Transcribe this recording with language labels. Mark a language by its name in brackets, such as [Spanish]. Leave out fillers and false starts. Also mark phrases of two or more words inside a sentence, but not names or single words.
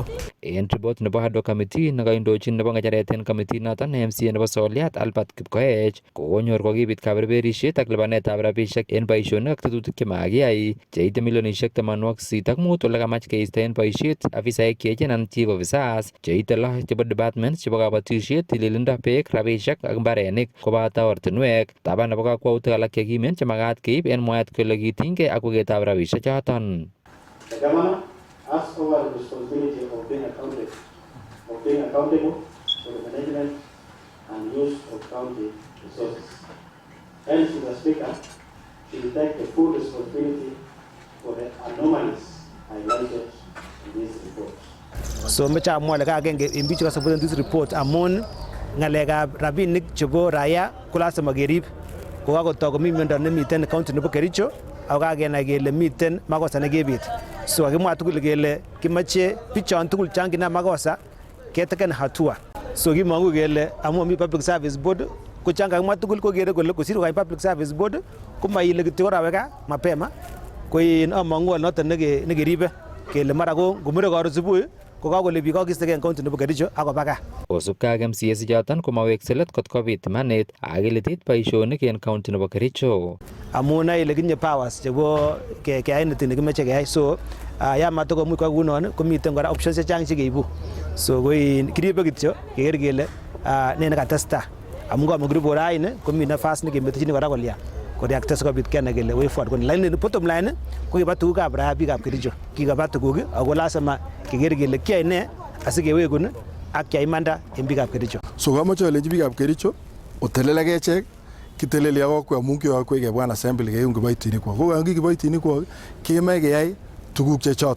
[Kalenjin] En report nebo Haddo Committee nekaindochin nebo ng'echeret en committee noton MCA nebo Soliat Albert Kipkoech konyor kokibit kaberberisiet ak lipanetab rabisiek en boisionik ak tetutik chemakiyai cheite milionisiek 85 ole kamach keisto en boisiet afisaek cheechen anan [English] chief officers [Kalenjin] cheite 6 chebo departments chebo kabatisiet, tililindo, beek, rabisiek ak mbarenik koboto ortinwek. Taban nebo kakwautik alak chekimen chemakat keib en mwaet kole kitinygei ak weketab rabisiek choton. [English] As over the responsibility of being accountable for the management and use of county resources. Hence, the Speaker should take the full responsibility for the anomalies highlighted in this report. [Kalenjin] So mecha amwa leka agenge in bichu ka [English] support this report [Kalenjin] amun ngalekab rabinik chebo raia kolasema kerib ko kakotok komi miondo nemiten county nebo Kericho ako kakenai kele miten makosa nekebit. So kakimwa tugul kele kimache bichon tugul changina makosa keteken hatua. So kimongu kele amu mi [English] public service board [Kalenjin] ko changa kakimwa tugul ko kere kole kosir kwa public service board kuma ile kityo [Swahili] raweka mapema [Kalenjin] ko in amangu noton nekeribe kele mara ko ngumure karo subui ko kakole biik kakistegen county nebo Kericho ako baka. Kosubkei ak MCS ichoton komawekse let kot kobit manet ak ilitit boisionik en county nebo Kericho. Amun ile kinye powers chebo keyai nitin nekimeche keyai, so ya matokomuch kwa kunon komiten kora options chechang chekeibu. So ko kiribe kityo keker kele ne nekatesta amun kamo group raini komi nafas nekemetechini kora kolya koreacte sikobit kenai kele [English] way forward. [Kalenjin] Kon [English] line bottom line [Kalenjin] ko kiba tugukab raia biikab Kericho, kikaba tuguk ako lazima keker kele kiyai ne asikewekun ak kiyai imanda en biikab Kericho. So kamoche alenji biikab Kericho otelel ak echek kiteleli ak kokwet amun kiyokwech kebwan assembly keyum kiboitinikwok. Ko yon kiboitinikwok kemoe keyai tuguk chechoton.